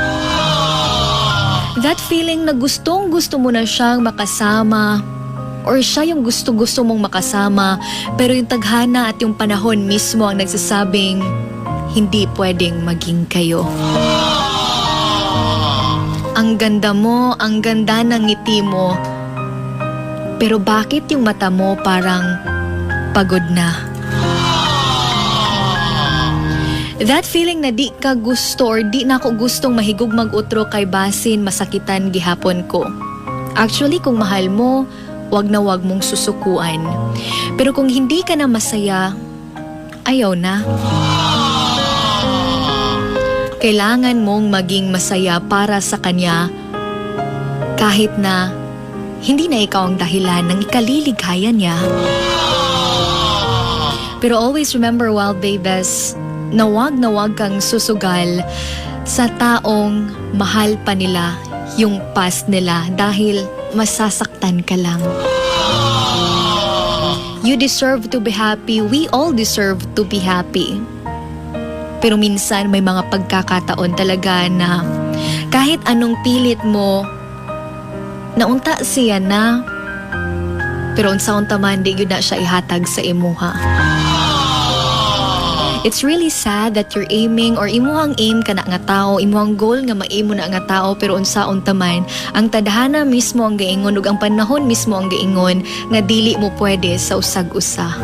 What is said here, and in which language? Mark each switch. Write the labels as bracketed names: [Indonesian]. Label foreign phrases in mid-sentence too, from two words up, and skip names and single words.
[English] That feeling [Filipino] na gustong-gusto mo na siyang makasama, or siya yung gusto-gusto mong makasama, pero yung tadhana at yung panahon mismo ang nagsasabing hindi pwedeng maging kayo. Ang ganda mo, ang ganda ng ngiti mo, pero bakit yung mata mo parang pagod na? [English] That feeling [Cebuano] na di ka gusto or di na ako gustong mahigog mag-utro kay basin masakitan gihapon ko. [Filipino] Actually, kung mahal mo, wag na wag mong susukuan. Pero kung hindi ka na masaya, ayaw na. Kailangan mong maging masaya para sa kanya kahit na hindi na ikaw ang dahilan ng ikaliligaya niya. [English] Pero always remember, wild babies, [Filipino] na wag kang susugal sa taong mahal pa nila yung past nila dahil masasaktan ka lang. [English] You deserve to be happy. We all deserve to be happy. [Filipino] Pero minsan may mga pagkakataon talaga na kahit anong pilit mo, [Cebuano] naunta siya na, pero unsa-unta man di gyud na siya ihatag sa imuha. [English] It's really sad that you're aiming or [Cebuano] imuhang aim ka na nga tao, imuhang goal nga ma-aim mo na nga tao, pero unsa-unta man ang tadhana mismo ang gaingon ug ang panahon mismo ang gaingon nga dili mo pwede sa usag-usa.